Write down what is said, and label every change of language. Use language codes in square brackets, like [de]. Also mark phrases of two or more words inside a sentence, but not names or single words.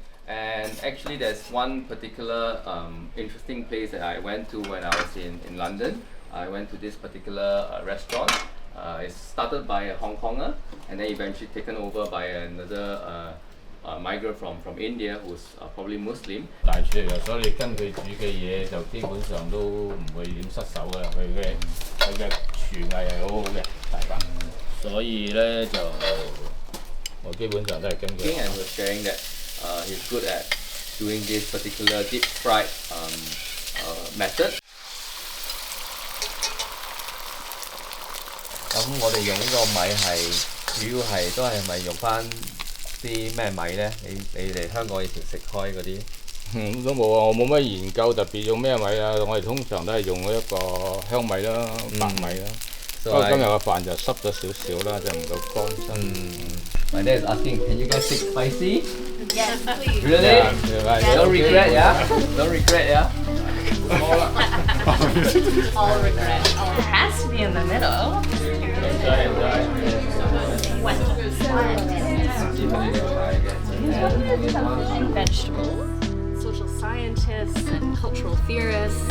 [en] And actually there's one particular interesting place that I went to when I was in London. I went to this particular restaurant. It's started by a Hong Konger and then eventually taken over by another migrant from India who's probably Muslim. [yue] 大廚嚟㗎，所以你跟佢煮嘅嘢就基本上都唔會點失手㗎啦。佢嘅廚藝係好好嘅，大家。所以咧就我基本上都係跟佢。 [en] And was sharing that he's good at doing this particular deep fried method. [yue] 咁我哋用呢個米係主要係都係咪用翻啲咩米咧？你哋香港以前食開嗰啲？都冇啊！我冇乜研究特別用咩米啊，我哋通常都係用一個香米啦、白米啦。不過今日嘅飯就濕咗少少啦，就唔夠乾身。 [en] My dad is asking, can you guys take spicy? Yes, please. Really? Yeah. Don't regret, yeah? Don't regret, yeah? All regret. It has to be in the middle. Vegetables, social scientists, and cultural theorists.